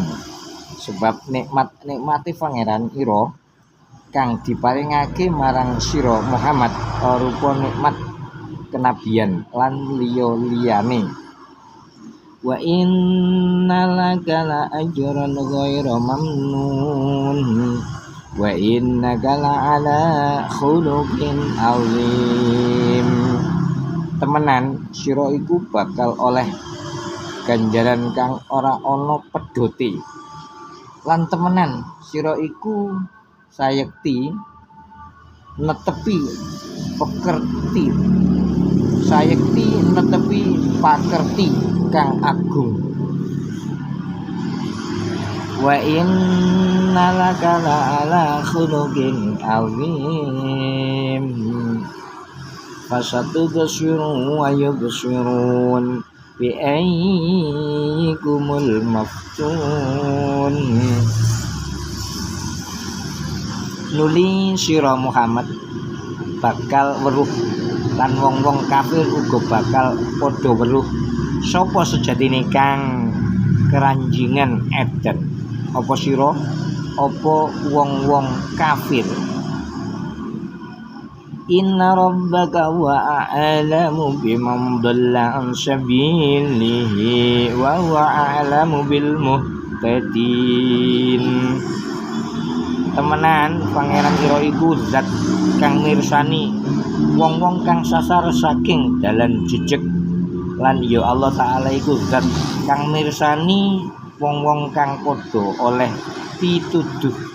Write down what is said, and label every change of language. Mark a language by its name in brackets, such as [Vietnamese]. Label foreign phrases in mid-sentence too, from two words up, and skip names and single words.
[Javanese] Sebab nikmati pangeran ira kang diparingake marang sira Muhammad arupa nikmat kenabian lan liya-liyane. [Arabic] وإن لك لأجرا غير ممنون وإنك لعلى خلق عظيم. [Javanese] Temenan sira iku bakal oleh ganjaran kang ora ana pedote. Lan temenan sira iku sayekti netepi pakerti kang agung. [Arabic] وإن لك لعلى خلق عظيم. فستبصر ويبصرون بأيكم المفتون. [Javanese] Nuli sira Muhammad bakal weruh, lan wong-wong kafir uga bakal padha weruh sapa sejatine kang keranjingan edan. Apa sira? Apa wong-wong kafir? [Arabic] إن ربك وأعلم بمن ضل عن سبيله وهو أعلم بالمهتدين. [Javanese] Temenan pangeran ira iku zat kang mirsani wong-wong kang sasar saking dalan jejeg, lan ya Allah Ta'ala iku zat kang mirsani wong-wong kang padha oleh pituduh.